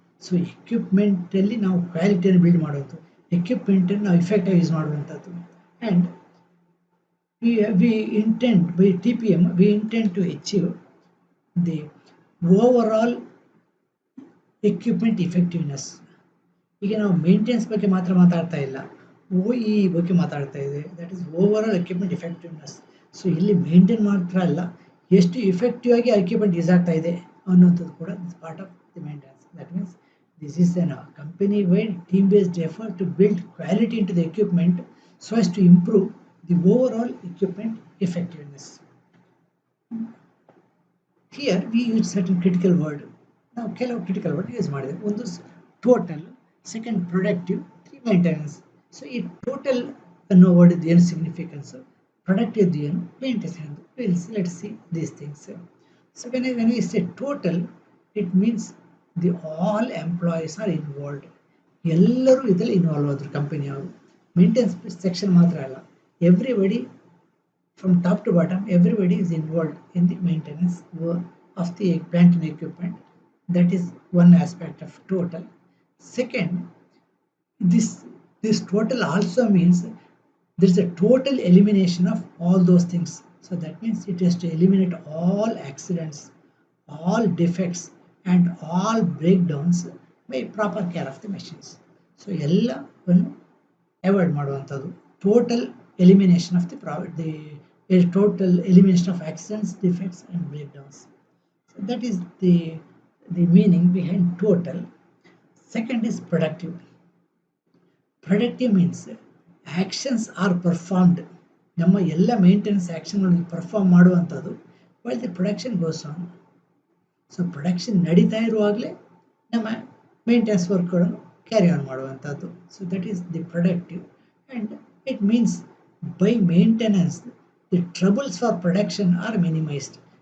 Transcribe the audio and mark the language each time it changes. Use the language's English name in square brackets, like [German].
[Kannada] So ಎಕ್ವಿಪ್ಮೆಂಟಲ್ಲಿ ನಾವು ಕ್ವಾಲಿಟಿಯನ್ನು build ಮಾಡುವಂಥದ್ದು, ಎಕ್ವಿಪ್ಮೆಂಟನ್ನು ನಾವು ಇಫೆಕ್ಟಾಗಿ ಯೂಸ್ ಮಾಡುವಂಥದ್ದು. [English] And we intend by TPM we intend to achieve the overall equipment effectiveness. [Kannada] ಈಗ ನಾವು ಮೇಂಟೆನೆನ್ಸ್ ಬಗ್ಗೆ ಮಾತ್ರ ಮಾತಾಡ್ತಾ ಇಲ್ಲ, OE ಬಗ್ಗೆ ಮಾತಾಡ್ತಾ ಇದೆ, [English] That is overall equipment effectiveness. [Kannada] So ಇಲ್ಲಿ ಮೇಂಟೈನ್ ಮಾತ್ರ ಅಲ್ಲ, ಎಷ್ಟು ಇಫೆಕ್ಟಿವ್ ಆಗಿ ಎಕ್ವಿಪ್ಮೆಂಟ್ ಯೂಸ್ ಆಗ್ತಾ ಇದೆ ಅನ್ನೋಂಥದ್ದು ಕೂಡ [English] Part of the maintenance. That means this is an company wide team based effort to build quality into the equipment so as to improve the overall equipment effectiveness. Here we use certain critical word. [Kannada] ನಾವು ಕೆಲವು critical word use ಮಾಡಿದೆ. [English] ಒಂದು total, second productive, three maintenance. [Kannada] So ಈ total ಅನ್ನೋ word ಏನು significance, productive ಏನು, maintenance ಏನು, [English] Let's see these things. So when I say total, it means the all employees are involved. [Kannada] ಎಲ್ಲರೂ ಇದರಲ್ಲಿ ಇನ್ವಾಲ್ವ್ ಆದರು ಕಂಪನಿಯವರು. ಮೇಂಟೆನೆನ್ಸ್ ಸೆಕ್ಷನ್ ಮಾತ್ರ ಅಲ್ಲ, [English] everybody from top to bottom, everybody is involved in the maintenance of the plant and equipment. That is one aspect of total. Second, this total also means there is a total elimination of all those things. So that means it has to eliminate all accidents, all defects and all breakdowns by proper care of the machines. So [Kannada] ಎಲ್ಲವನ್ನು avoid ಮಾಡುವಂಥದ್ದು, [English] Total elimination of the total elimination of accidents, defects and breakdowns. So that is the meaning behind total. Second is productive. Productive means actions are performed. [Kannada] ನಮ್ಮ ಎಲ್ಲ maintenance ಆ್ಯಕ್ಷನ್ಗಳನ್ನು perform ಮಾಡುವಂಥದ್ದು [English] while the production goes on. [Kannada] So production ನಡೀತಾ ಇರುವಾಗಲೇ ನಮ್ಮ maintenance ವರ್ಕ್ಗಳನ್ನು carry on ಮಾಡುವಂಥದ್ದು. [English] So that is the productive. And it means by maintenance the troubles for production are minimised.